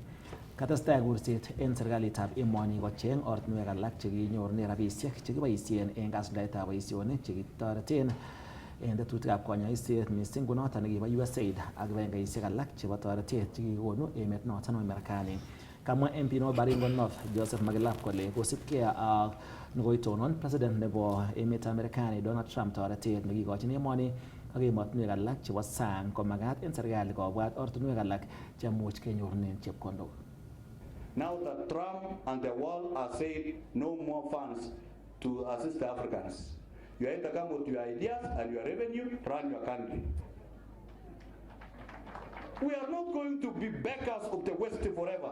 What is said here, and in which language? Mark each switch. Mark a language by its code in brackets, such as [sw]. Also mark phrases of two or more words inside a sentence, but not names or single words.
[kln] Katestai kurset en serikalitab emoni kocheng ortinwek alak chekinyorune rabisiek chekiboisien en kasuldaetab boisionik chekitoreten en tetutikab konyoiset missing ko noton nekibo USAID ak kibagengeisiek alak chebo toretet chekikonu emet noton nebo Marekani. Kamwa MP nebo Baringo North Joseph Magilap kole kosibgei ak nekoitonon president nebo emetab Marekani Donald Trump toretet nekikochin emoni ak emotinwek alak chebo sang komagat en serikali kobwat ortinwek alak chemuch kenyorunen chepkondok. [en] Now that Trump and the world are saying no more funds to assist the Africans, you have to come with your ideas and your revenue, run your country. We are not going to be beggars of the West forever.